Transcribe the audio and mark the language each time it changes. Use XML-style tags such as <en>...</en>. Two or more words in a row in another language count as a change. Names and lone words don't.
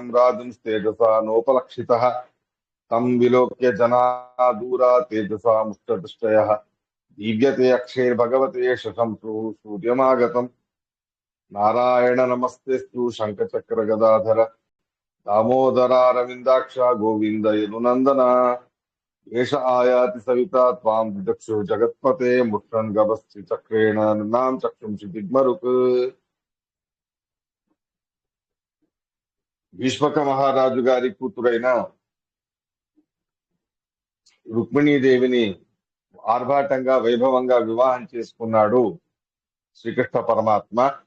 <sa>राजंस्तेजसा नोपलक्षितः तं विलोक्य जना दूरा तेजसा मुष्टदृष्टयः दीव्यते अक्षैर्भगवते शशंसुः सूर्यमागतम् नारायण नमस्तेस्तु शङ्खचक्रगदाधर दामोदरारविन्दाक्षा गोविन्द यदुनन्दना एष आयाति सविता त्वां दिदक्षो जगत्पते मुट्टन् गभस्ति चक्रेण नृणां चक्षुंषि दिग्मरुक्।</sa> <te>భీష్మక మహారాజు గారి కూతురైన రుక్మిణీదేవిని ఆర్భాటంగా వైభవంగా వివాహం చేసుకున్నాడు శ్రీకృష్ణ పరమాత్మ.</te>